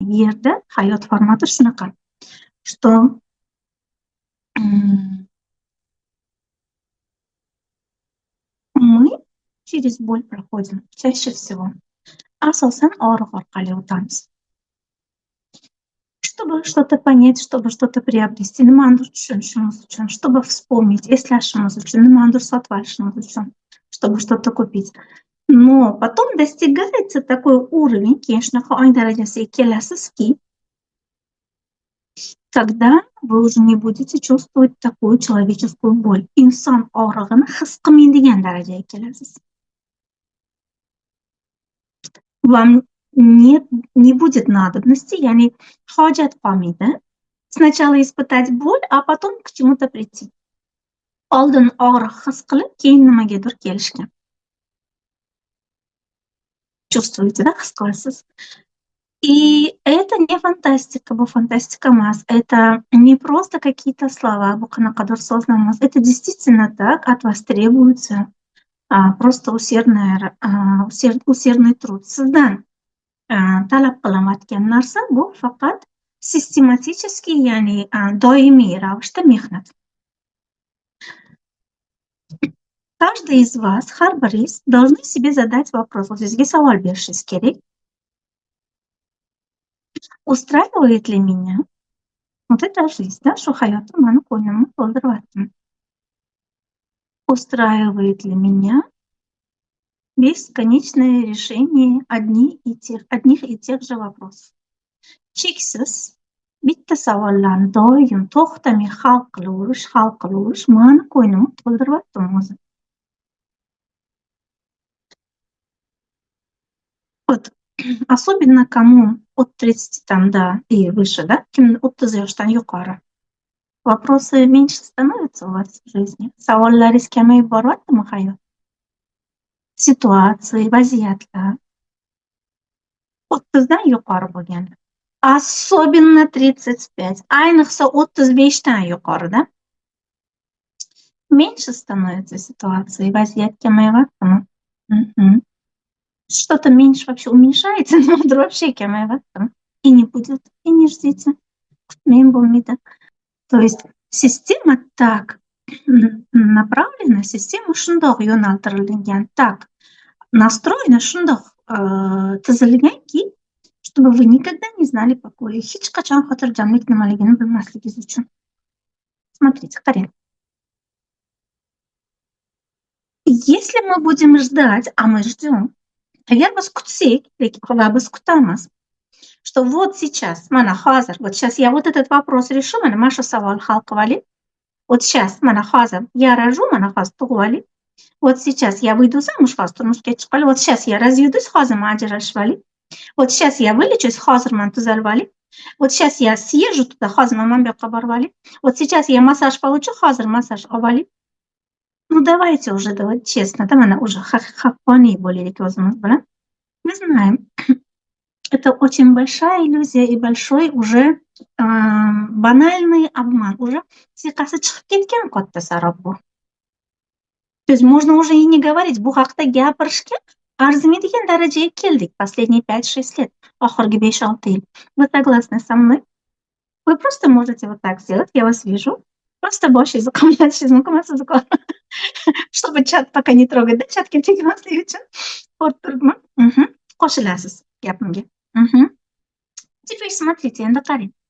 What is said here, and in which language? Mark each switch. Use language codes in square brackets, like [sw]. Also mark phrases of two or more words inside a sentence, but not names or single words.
[uz] Yerda hayot formati shunaqa, [ru] что мы через боль проходим чаще всего. [uz] Asosan og'riq orqali o'tamiz. [ru] Чтобы что-то понять, чтобы что-то приобрести, [uz] nimanidir tushunishimiz uchun, [ru] чтобы вспомнить, [uz] eslashimiz uchun, nimanidir sotib olishimiz uchun, [ru] чтобы что-то купить. Но потом достигается такой уровень, [uz] keyin shunaqa ong darajasiga kelasizki, [ru] тогда вы уже не будете чувствовать такую человеческую боль. [uz] Inson og'rig'ini his qilmaydigan darajaga kelasiz. [ru] Вам не будет надобности, [uz] ya'ni hojat qolmaydi. [ru] Sначала испытать боль, а потом к чему-то прийти. [uz] Oldin og'riq his qilib, keyin nimagadir kelishgan. [ru] Чувствуете, да, [uz] his qilasiz? [ru] И это не фантастика, [uz] bu фантастика emas. [ru] Это не просто какие-то слова, [uz] bu qanaqadir so'zlar emas. [ru] Это действительно так, от вас требуется просто усердный труд. [uz] Sizdan talab qilinayotgan narsa bu faqat sistematik, ya'ni doimiy ravishda mehnat. [ru] Каждый из вас, [uz] har biringiz [ru] должны себе задать вопрос. [uz] O'zingizga savol berishingiz kerak. [ru] Устраивает ли меня вот эта жизнь, да, [uz] shu hayotim mani ko'nglimni to'ldiryaptimi? [ru] Устраивает ли меня бесконечное решение одних и тех же вопросов? [uz] Cheksiz bitta savollarni doim to'xtamay hal qilaverish mani ko'nglimni to'ldiryaptimi o'zi? [ru] Вот. Особенно кому от 30 там, да, и выше, да, [uz] kim 30 yoshdan yuqori. [ru] Вопросы меньше становятся у вас в жизни? [uz] Savollaringiz kamayib boryaptimi hayot? Situatsiya, vaziyatlar 30dan yuqori bo'lganda. Особенно 35, ayniqsa 35dan yuqorida. [ru] Меньше становится ситуация, [uz] vaziyat kamayyaptimi? [ru] Что-то меньше вообще уменьшается, но вообще kamayyaptimi? И не будет, и не ждите. [uz] Kutmang bo'lmaydi. [ru] То есть система так направлена, [uz] система shundoq yo'naltirilgan, [ru] так настроена, [uz] shundoq tuzilganki, [ru] чтобы вы никогда не знали покоя. [uz] Hech qachon xotirjamlik nimaligini bilmasligingiz uchun. [ru] Смотрите, qarang. Если мы будем ждать, а мы ждем, [uz] agar biz kutsak, va biz kutamiz, [ru] что вот сейчас, [uz] mana hozir, [ru] вот сейчас я вот этот вопрос решу, [uz] mana shu savol hal qilib olay. [ru] Вот сейчас, [uz] mana hozir [ru] я рожу, [uz] mana hozir tug'ib olay. [ru] Вот сейчас я выйду замуж, [uz] hozir turmushga chiqib olay. [ru] Вот сейчас я разъюдусь, [uz] hozir man ajrashib olay. [ru] Вот сейчас я вылечусь, [uz] hozir man tuzalib olay. [ru] Вот сейчас я съезжу туда, [uz] hozir man bu yoqqa borib olay. [ru] Вот сейчас я массаж получу, [uz] hozir massaj olib olay. [ru] Ну давайте уже, давайте честно, да, [uz] mana уже haqqoniy bo'laylik o'zimiz bilan. [ru] Мы знаем, это очень большая иллюзия и большой уже банальный обман. [uz] Уже siyqasi chiqib ketgan katta sarob bu. [ru] То есть можно уже и не говорить, [uz] bu haqda gapirishga arzimaydigan darajaga keldik [ru] последние 5-6 лет, [uz] oxirgi 5-6 yil. [ru] Вы согласны со мной? Вы просто можете вот так сделать, я вас вижу. [uz] Просто boshingizni qamlatishingiz mumkin emas, [ru] чтобы чат пока не трогать, да, [uz] chatga tegmaslik uchun. Ko'rib turibman. Qo'shilasiz gapimga. [ru] Теперь смотрите, [uz] endi qarang.